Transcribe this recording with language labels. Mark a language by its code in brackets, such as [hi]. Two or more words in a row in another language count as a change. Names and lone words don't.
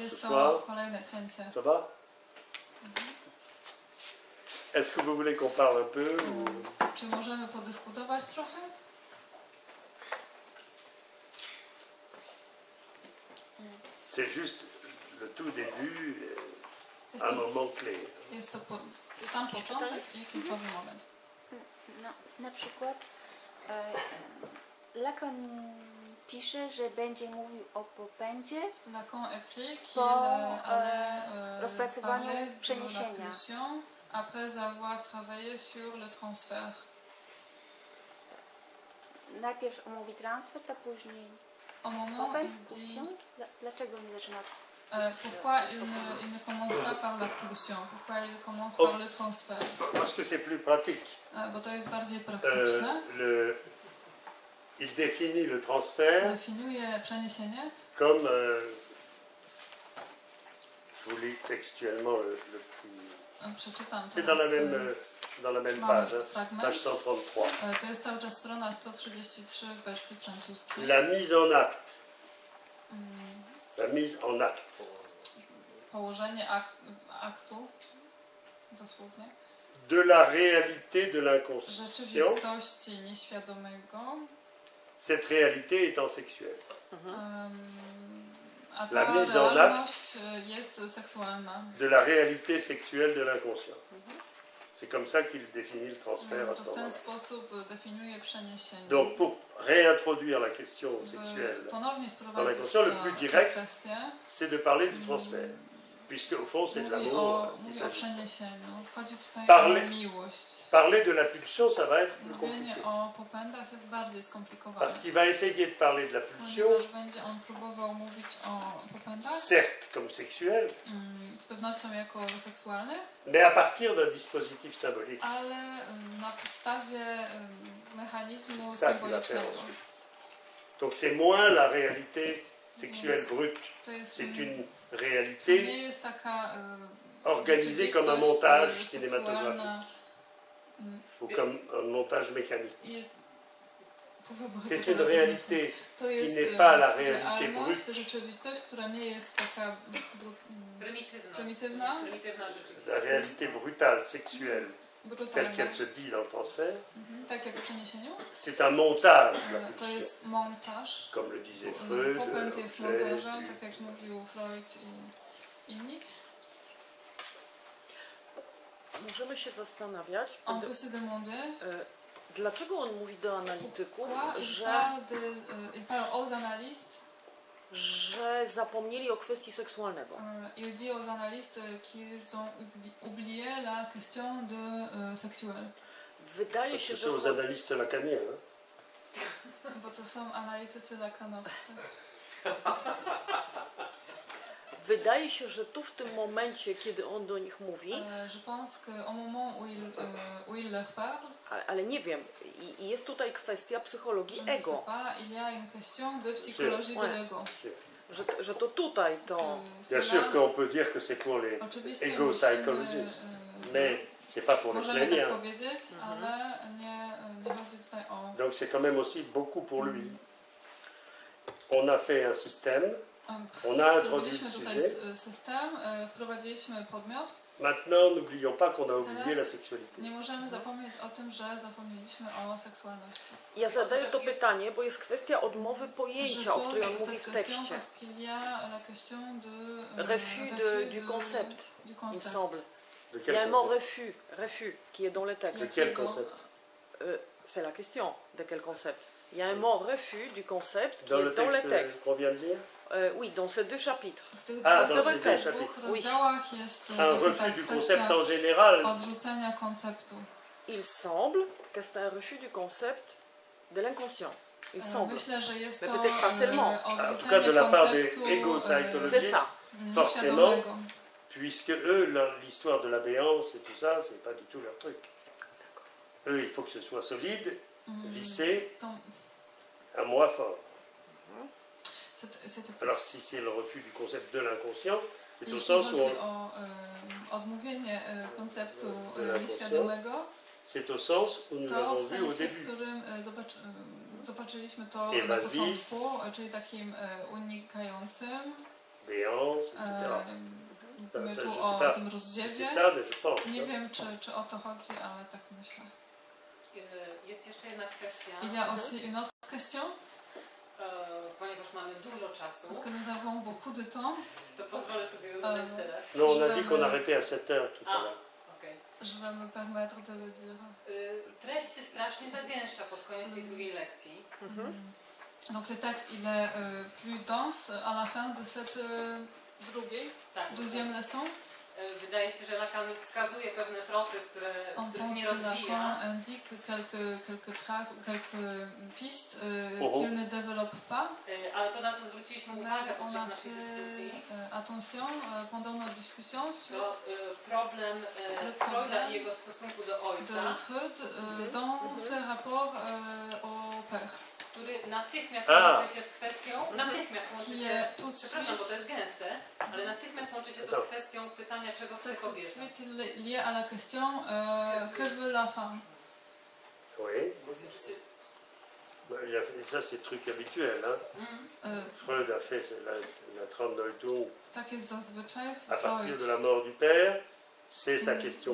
[pl] Jest [fr] soir. [pl] to kolejne cięcie. [fr] Ça va? Est-ce que vous voulez qu'on parle un peu ou... [pl] Czy możemy podyskutować trochę? [fr] C'est juste le tout début, [pl] Jest [fr] un [pl] to, [fr] moment clé. [pl] jest to sam początek i kluczowy moment. No, na przykład Lacan pisze, że będzie mówił o popędzie [fr] Lacan écrit qu'il [pl] po [fr] allait [pl] rozpracowaniu [fr] parler de la [pl] przeniesienia. [fr] pulsion après avoir travaillé sur le transfert. [pl] Najpierw omówi transfer, a później [fr] Au moment où [pl] popęd, [fr] il dit pulsion. [pl] Dlaczego nie zaczyna? [fr] pourquoi il ne commence pas par la pulsion, pourquoi il commence par le transfert. Parce que c'est plus pratique. [pl] Bo to jest bardziej praktyczne. [fr] Il définit le transfert [pl] Definiuje przeniesienie [fr] comme, je vous lis textuellement le petit... [pl] Przeczytam [fr] C'est [pl] teraz. [fr] dans la même [pl] Mamy [fr] page, hein, [pl] fragment. [fr] page 133. [pl] To jest cały czas strona 133 w wersji francuskiej. [fr] La mise en acte. La mise en acte. [pl] Położenie aktu, dosłownie, [fr] De la réalité de l'inconscient. [pl] rzeczywistości nieświadomego, [fr] Cette réalité étant sexuelle. [pl] a [fr] La [pl] ta [fr] mise en [pl] realność jest seksualna. [fr] De la réalité sexuelle de l'inconscient. C'est comme ça qu'il définit le transfert à ce [pl] To w ten [fr] moment-là. [pl] sposób definiuje przeniesienie. [fr] Donc pour réintroduire la question [pl] By [fr] sexuelle, [pl] ponownie [fr] dans [pl] wprowadzić [fr] l'inconscient, le plus direct, [pl] kwestię, [fr] c'est de parler du transfert. Puisque au fond c'est de l'amour qu'il [pl] mówi o [fr] s'agit. [pl] przeniesieniu. Chodzi tutaj [fr] Parler- [pl] o miłość. [fr] Parler de la pulsion, ça va être plus [pl] Mówienie [fr] compliqué. [pl] o popędach jest bardziej skomplikowane. [fr] Parce qu'il va essayer de parler de la pulsion, [pl] Ponieważ będzie on próbował mówić o popędach, [fr] certes comme sexuelle, [pl] z pewnością jako seksualnych, [fr] mais à partir d'un dispositif symbolique. [pl] ale na podstawie mechanizmu [fr] C'est ça qu'il va faire [pl] symbolicznego. [fr] ensuite. Donc c'est moins la réalité sexuelle brute, [pl] To jest, [fr] c'est une [pl] to [fr] réalité [pl] nie jest taka [fr] organisée comme un [pl] rzeczywistość, [fr] montage [pl] seksualna, [fr] cinématographique ou comme un montage mécanique. C'est une réalité [pl] To [fr] qui [pl] jest [fr] n'est pas la réalité [pl] realność, [fr] brute, [pl] rzeczywistość, która nie jest taka prymitywna, Prymitywna rzeczywistość. [fr] la réalité brutale, sexuelle, telle [pl] brutalna. [fr] qu'elle se dit dans le transfert. [pl] Tak jak w przeniesieniu. [fr] C'est un montage, la [pl] To [fr] pulsion, [pl] jest montaż. [fr] comme le disait Freud, [pl] Popęd jest Klee, montażem, tak jak mówił Freud i inni. Możemy się zastanawiać, [fr] On peut se demander [pl] dlaczego on mówi do analityków, [fr] pourquoi il parle aux analystes. [pl] że zapomnieli o kwestii seksualnego. [fr] Il dit aux analystes qu'ils ont oublié la question de sexuelle. [pl] Wydaje [fr] Parce [pl] się, [fr] que [pl] że [fr] c'est aux analystes lacaniens. Hein. [pl] Bo to są analitycy lakanowscy. wydaje się, że tu w tym momencie, kiedy on do nich mówi, [fr] Je pense qu'au moment où il leur parle, [pl] ale nie wiem, i jest tutaj kwestia psychologii [fr] je ne sais [pl] ego, [fr] pas, il y a une question de psychologie de l'ego. [pl] że to tutaj to... [fr] Bien sûr qu'on peut dire que c'est pour les [pl] Oczywiście [fr] ego psychologistes, mais c'est pas pour les [pl] możemy tak [fr] cléniens. [pl] powiedzieć, ale nie chodzi tutaj o... [fr] Donc c'est quand même aussi beaucoup pour lui. On a fait un système, on a introduit le [pl] Zrobiliśmy tutaj [fr] sujet. [pl] system, wprowadziliśmy podmiot. [fr] Maintenant, n'oublions pas qu'on a oublié la sexualité. [pl] Nie możemy zapomnieć o tym, że zapomnieliśmy o seksualności. Ja zadaję to pytanie, bo jest kwestia odmowy pojęcia, o której on mówi w tekście. [fr] Parce qu'il y a la question de Refus du concept, il me semble. De Il y quel a un mot concept? refus qui est dans le texte. De quel concept? C'est la question de quel concept. Il y a un mot refus du concept qui Dans est le dans le texte texte. qu'on vient de lire? Oui, dans ces deux chapitres. [pl] W tych [fr] A, [pl] dwóch [fr] dans ces deux [pl] dwóch [fr] chapitres. [pl] rozdziałach jest [fr] Un [pl] właśnie [fr] refus [pl] ta [fr] du [pl] kwestia [fr] concept en général. [pl] odrzucenia konceptu. [fr] Il semble que c'est un refus du concept de l'inconscient. Il semble. [pl] Myślę, że jest [fr] Mais [pl] to [fr] peut-être pas seulement. En tout cas, de la part des [pl] konceptu [fr] égo-psychologistes, C'est ça. forcément, [pl] nieświadomego. [fr] puisque eux, l'histoire de l'abéance et tout ça, c'est pas du tout leur truc. Eux, il faut que ce soit solide, vissé, [pl] To, [fr] à moi fort. [pl] c'était [fr] Alors si c'est le refus du concept de l'inconscient, c'est au [pl] Jeśli [fr] sens où [pl] chodzi o odmówienie konceptu nieświadomego, [fr] c'est au sens où nous [pl] to [fr] l'avons [pl] w [fr] vu au [pl] sensie, w [fr] début. [pl] którym zobaczyliśmy to [fr] Évasif. [pl] na początku, czyli takim unikającym. [fr] Béance, etc. [pl] Mówimy [fr] Ça, [pl] tu [fr] je sais [pl] o [fr] pas [pl] tym [fr] si [pl] rozdziewie. [fr] c'est ça, mais je pense. [pl] Nie [fr] hein. [pl] wiem, czy o to chodzi, ale tak myślę. Jest jeszcze jedna kwestia, [fr] Il y a aussi une autre question, [pl] ponieważ mamy dużo czasu, [fr] parce que nous avons beaucoup de temps. [pl] to pozwolę sobie ją zadać teraz. [fr] Non, on a dit qu'on arrêtait à 7 heures tout à Ah. l'heure. [pl] Okej. [fr] Je vais me permettre de le dire. [pl] Treść się strasznie zagęszcza pod koniec tej drugiej lekcji. [fr] Donc le texte il est plus dense à la fin de cette deuxième leçon. [pl] Wydaje się, że Lacan wskazuje pewne tropy, których nie rozwija. [fr] Lacan indique quelques traces ou quelques pistes qu'il ne développe pas. [pl] Ale to, na co zwróciliśmy uwagę podczas naszej dyskusji, [fr] attention pendant notre discussion sur [pl] to problem Freuda i jego stosunku do ojca, [fr] de Freud dans ses rapports au père. [pl] który natychmiast łączy się z kwestią, natychmiast łączy [fr] Qui [pl] się, [fr] est tout de [pl] przepraszam, bo to [fr] suite, [pl] jest gęste, ale natychmiast łączy się to z kwestią pytania, czego chce [fr] c'est tout de [pl] kobieta. [fr] suite lié à la question que veut la femme. Oui. Ça, c'est truc habituel. Hein. Freud a fait la Traumdeutung [pl] Tak jest zazwyczaj [fr] à partir [pl] Freud [fr] de la mort du père. C'est sa question